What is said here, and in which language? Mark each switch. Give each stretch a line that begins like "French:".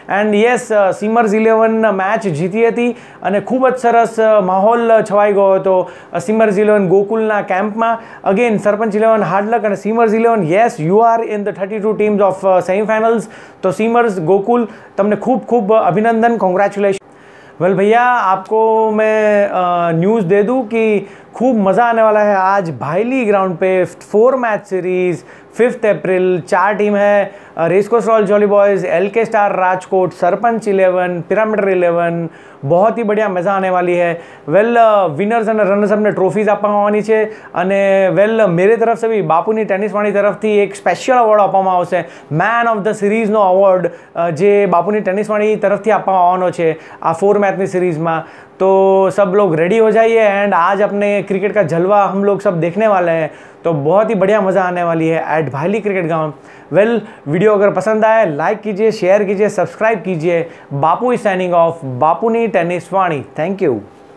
English: and yes,
Gujarati: સીમર્સ 11 match જીતી હતી અને ખૂબ જ સરસ માહોલ છવાઈ ગયો હતો સીમર્સ 11 ગોકુલના કેમ્પમાં।
English: Again Sarpanch 11 hard luck અને Seamers 11, yes you are in the 32 teams of semifinals.
Hindi: तो सीमर्स गोकुल, तुमने खूब खूब अभिनंदन, कॉन्ग्रेचुलेशन। वेल भैया, आपको मैं न्यूज़ दे दूं कि खूब मज़ा आने वाला है आज भायली ग्राउंड पे। 4 मैच सीरीज़, 5th अप्रैल, 4 टीम है, रेसकोर्स रॉयल जोली boys, LK star Rajkot, sarpanch 11, pyramid 11। बहुत ही बढ़िया मज़ा आने वाली है। वेल, विनर्स और रनर्स अपने ट्रॉफीज़
Gujarati: આપવામાં આવવાની છે અને વેલ
Hindi: મેરે તરફ से भी
Gujarati: બાપુની ટેનિસ વાણી તરફથી એક સ્પેશિયલ અવોર્ડ આપવામાં આવશે, મેન ઓફ ધ સિરીઝનો અવોર્ડ, જે બાપુની ટેનિસ વાણી તરફથી આપવામાં આવવાનો છે આ 4 मैचની सीरीज़માં।
Hindi: तो सब लोग रेडी हो जाइए एंड आज अपने क्रिकेट का जलवा हम लोग सब देखने वाले हैं। तो बहुत ही बढ़िया मज़ा आने वाली है एट भायली क्रिकेट ग्राउंड। वेल, वीडियो अगर पसंद आए लाइक कीजिए, शेयर कीजिए, सब्सक्राइब कीजिए।
English: Bapu is signing off,
Hindi: बापूनी tennis Vani.
English: Thank you.